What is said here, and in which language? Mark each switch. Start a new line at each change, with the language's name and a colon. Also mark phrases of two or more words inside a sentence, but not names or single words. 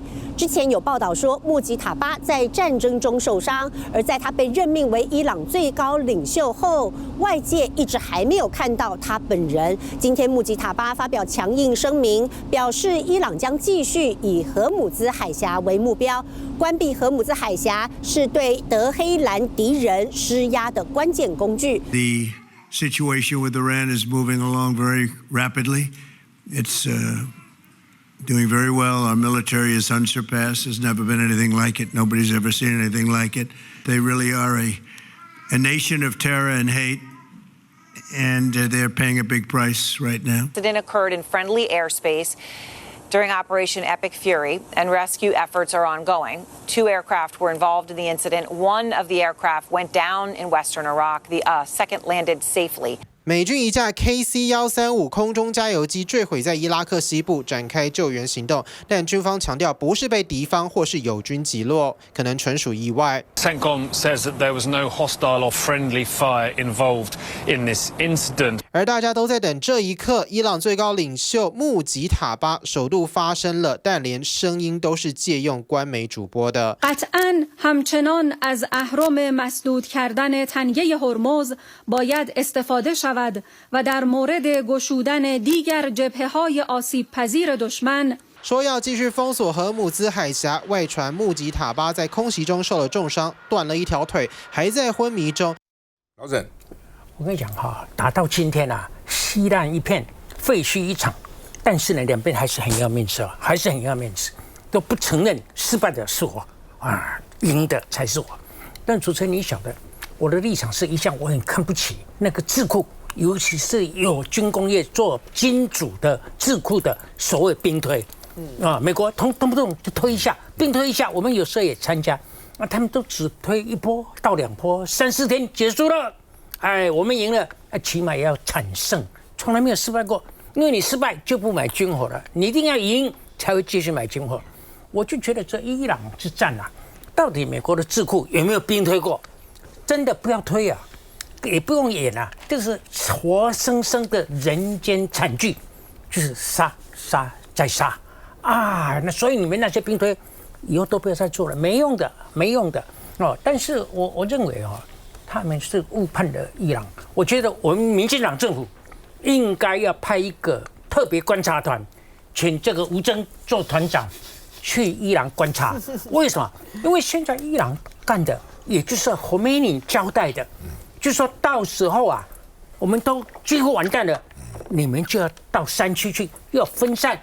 Chinese: 之前有報道說，穆吉塔巴在戰爭中受傷，而在他被任命為伊朗最高領袖後，外界一直還沒有看到他本人。今天穆吉塔巴發表強硬聲明，表示伊朗將繼續以荷姆茲海峽為目標，關閉荷姆茲海峽是對德黑蘭敵人施壓的關鍵工具。
English: The situation with Iran is moving along very rapidly. It's doing very well. Our military is unsurpassed. There's never been anything like it. Nobody's ever seen anything like it. They really are a nation of terror and hate. And they're paying a big price right now. The incident occurred in friendly airspace during Operation Epic Fury, and rescue efforts are ongoing. 2 aircraft were involved in the incident. One of the aircraft went down in western Iraq. The second landed safely.
Chinese: 美軍一架 KC-135空中加油機墜毀在伊拉克西部，展開救援行動，但軍方強調不是被敵方或是友軍擊落，可能純屬意外。
English: CENTCOM says that there was no hostile or friendly fire involved in this incident.
Chinese: 而大家都在等這一刻，伊朗最高領袖穆吉塔巴首度發聲了，但連聲音都是借用官媒主播的。
Persian: قطعاً همچنان از اهرم مسدود کردن تنگه هرمز باید استفاده شود و در مورد گشودن دیگر جبهه‌های آسیب‌پذیر دشمن
Chinese: 說要繼續封鎖荷姆茲海峽，外傳穆吉塔巴在空襲中受了重傷，斷了一條腿，還在昏迷中。老沈，我跟你講哈，打到今天啊，稀爛一片，廢墟一場。但是呢，兩邊還是很要面子，還是很要面子，都不承認失敗的是我啊，贏的才是我。但主持人，你曉得，我的立場是一向我很看不起那個智庫，尤其是有軍工業做金主的智庫的所謂兵推。美國動不動就推一下，兵推一下，我們有時候也參加，他們都只推1波到2波，3、4天結束了。哎，我們贏了，起碼也要慘勝，從來沒有失敗過。因為你失敗就不買軍火了，你一定要贏才會繼續買軍火。我就覺得這伊朗之戰啊，到底美國的智庫有沒有兵推過？真的不要推啊，也不用演啊，就是活生生的人間慘劇，就是殺殺再殺。啊，那所以你們那些兵推以後都不要再做了，沒用的，沒用的哦。但是我認為哦，他們是誤判了伊朗。我覺得我們民進黨政府應該要派一個特別觀察團，請這個吳崢做團長去伊朗觀察。為什麼？因為現在伊朗幹的，也就是侯梅尼交代的，就說到時候啊，我們都幾乎完蛋了，你們就要到山區去，要分散。